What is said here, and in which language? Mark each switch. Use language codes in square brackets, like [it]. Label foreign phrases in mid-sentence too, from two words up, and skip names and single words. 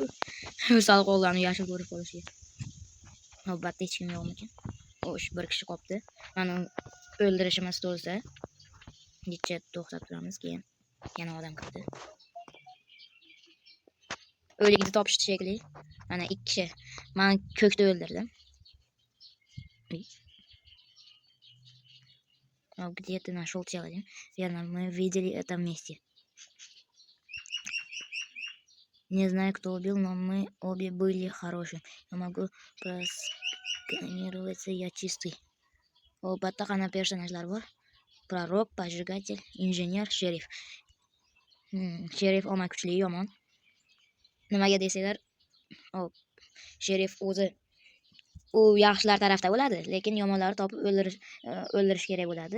[uz] Sal qolgani yashil ko'rib qolishiga. Navbatda hech kim yo'qmikan? O'sh, bir kishi qopti. Mana o'ldirishimiz to'lsa, necha to'xtab turamiz, keyin yana odam kirdi. O'likni topishdi shekilli. Mana 2 kishi. Men ko'kda o'ldirdim. [ru] Где-то нашел тело. Верно, мы видели это вместе. Не знаю, кто убил, но мы обе были хорошие. Я могу просканироваться, я чистый. [uz] Albatta qana personajlar bor. Prorok, поджигатель, injener, sherif. Sherif oma kuchli, yomon. Nimaga desanglar, sherif o'zi u yaxshilar tarafda bo'ladi, lekin yomonlarni topib o'ldirish kerak bo'ladi.